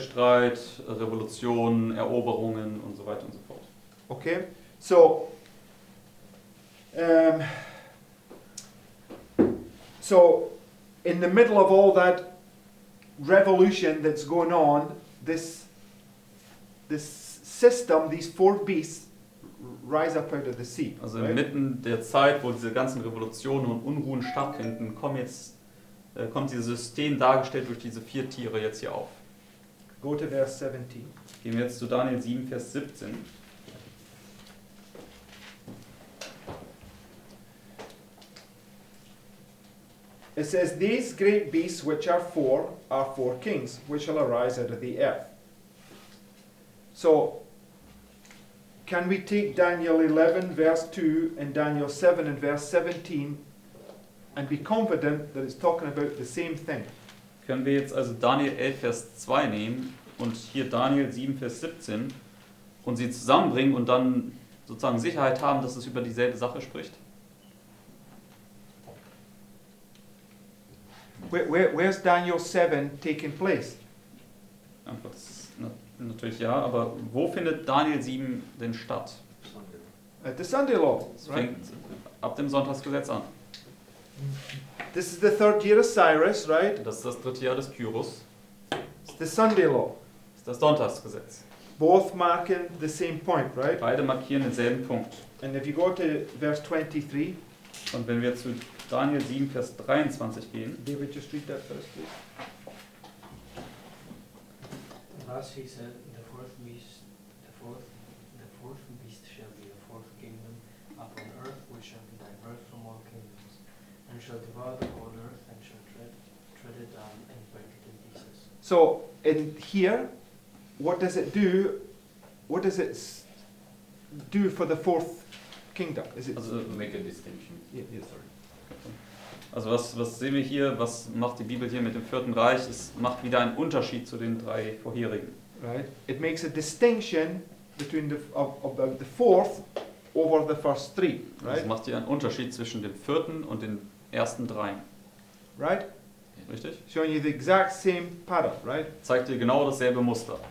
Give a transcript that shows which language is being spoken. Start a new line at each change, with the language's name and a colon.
German: Streit, Revolutionen, Eroberungen und so weiter und so fort.
English: Okay, so so in the middle of all that revolution that's going on, this system, these 4 beasts rise up out of the sea.
German: Also
English: right?
German: inmitten der Zeit, wo diese ganzen Revolutionen und Unruhen stattfinden, kommt dieses System dargestellt durch diese 4 Tiere jetzt hier auf.
English: Go to verse 17.
German: Gehen wir jetzt zu Daniel 7, Vers 17.
English: It says, "These great beasts which are 4 kings, which shall arise out of the earth." So, can we take Daniel 11 verse 2 and Daniel 7 and verse 17 and be confident that it's talking about the same thing?
German: Können wir jetzt also Daniel 11, Vers 2 nehmen und hier Daniel 7, Vers 17 und sie zusammenbringen und dann sozusagen Sicherheit haben, dass es über dieselbe Sache spricht?
English: Where's Daniel 7 taking place?
German: Antwort ist natürlich ja, aber wo findet Daniel 7 denn statt?
English: At the Sunday law,
German: Es
English: right?
German: fängt ab dem Sonntagsgesetz an.
English: This is the 3rd year of Cyrus, right?
German: Das ist das 3. Jahr des Kyros.
English: It's the Sunday law.
German: Das ist das Sonntagsgesetz.
English: Both marking the same point, right?
German: Beide markieren denselben Punkt.
English: And if you go to verse 23,
German: Und wenn wir zu Daniel 7, Vers 23 gehen,
English: David, just read that first, please. Thus he said, the fourth beast shall be a 4th kingdom upon earth, which shall be diverse from all kingdoms, and shall devour the whole earth, and shall tread it down and break it in pieces. So in here, what does it do? What does it do for the 4th kingdom? Is it?
German: also,
English: Make a distinction. Yeah, sorry.
German: also was sehen wir hier, was macht die Bibel hier mit dem 4. Reich? Es macht wieder einen Unterschied zu den 3 vorherigen.
English: Right. It makes a distinction between about the 4th over the first 3.
German: Also
English: Right.
German: es macht hier einen Unterschied zwischen dem 4. und den ersten 3.
English: Right.
German: Richtig?
English: Showing you the exact same pattern. Right.
German: Zeigt dir genau dasselbe Muster.